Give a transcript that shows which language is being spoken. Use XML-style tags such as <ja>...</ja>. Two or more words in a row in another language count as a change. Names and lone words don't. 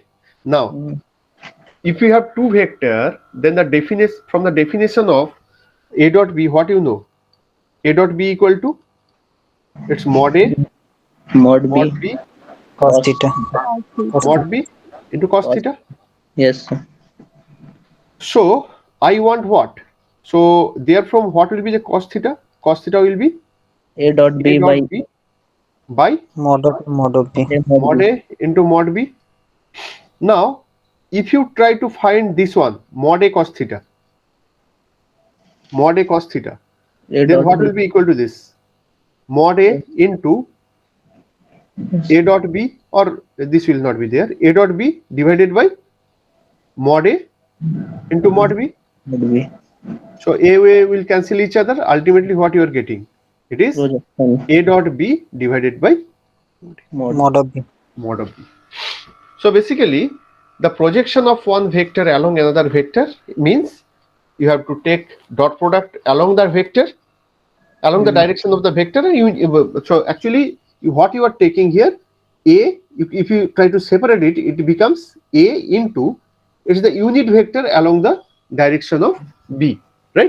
<en>Now if you have two vector, then the definition, from the definition of A dot B, what you know? A dot B equal to, it's mod A Mod mod B. B Cos theta. mod B into cos theta. Yes, sir. So I want what? So therefrom what will be the cos theta? Cos theta will be A dot B A by dot B by mod B. mod A into mod B. Now if you try to find this one, mod A cos theta, A then dot what B. will be equal to this? Mod A into A dot B, or this will not be there, A dot B divided by mod A into mod B. Mod B. So A will cancel each other. Ultimately, what you are getting? It is Projection A dot B divided by mod. mod of B. mod of B. So basically, the projection of one vector along another vector means you have to take dot product along the vector, along the direction of the vector. So actually, what you are taking here, A, if you try to separate it, it becomes A into, it's the unit vector along the direction of B, right?</en>